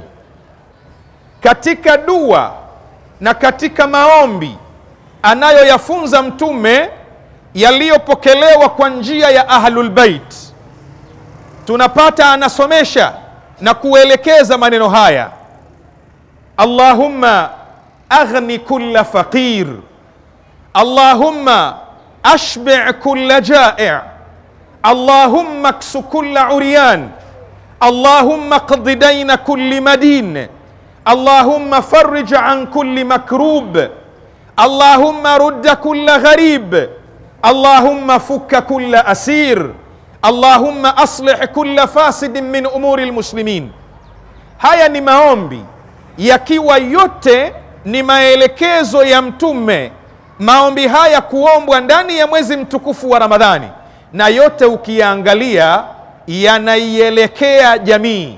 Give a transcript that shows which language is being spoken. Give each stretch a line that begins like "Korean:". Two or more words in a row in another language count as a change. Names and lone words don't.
Swahili: Katika dua na katika maombi anayoyafunza Mtume yaliyopokelewa kwa njia ya Ahlul Bait, tunapata anasomesha na kuelekeza maneno haya:
Arabic: اللهم أغن كل فقير اللهم اللهم أشبع كل جائع اللهم اكس كل عريان اللهم اقض دين كل مدين اللهم فرج عن كل مكروب اللهم رد كل غريب اللهم فك كل أسير اللهم أصلح كل فاسد من أمور المسلمين.
Swahili: Haya ni maombi yakiwa yote ni maelekezo ya Mtume. Maombi haya kuombwa ndani ya mwezi mtukufu wa Ramadhani, na yote ukiangalia yanaielekea jamii.